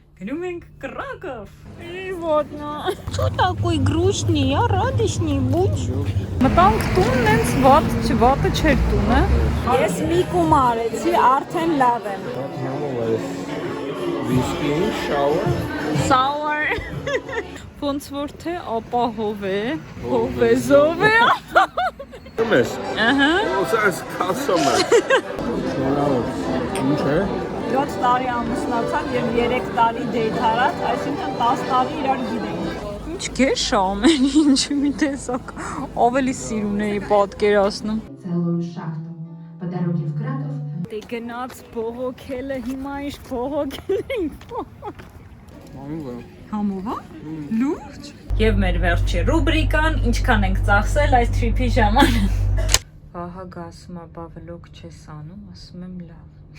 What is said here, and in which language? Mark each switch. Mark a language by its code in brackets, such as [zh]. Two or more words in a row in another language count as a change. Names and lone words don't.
[hy] Գնում ենք Կրակով։ [ru] Вот на. Что такой грустный, я радостный будь. [hy] Մտանք տուն, նենց վատը չէր տունը։ Ես մի կումարեցի, արդեն լավ եմ։ [en] Whisky, shower. [hy] Sour։ Ոնց որ թե ապահով է, հովեզով է։ Մես։ Ահա։ Ոսած կասոմը։ Ինչ է։ 7 տարի ամուսնացան եւ 3 տարի դեյթ արած, այսինքն 10 տարի իրար գիտենք։ Ինչ գեշ է ամեն ինչ մի տեսակ ավելի սիրուն էի պատկերացնում։ [ru] Целую шахту. По дороге в Краков [hy] Դե գնաց բողոքելը հիմա ինչ բողոքել ենք։ Համովա։ Լուրջ։ Եվ մեր վերջի ռուբրիկան ինչքան ենք ծախսել այս թրիփի ժամանակ։ Ահագ ասում է, բա վլոգ չես անում, ասում եմ լավ։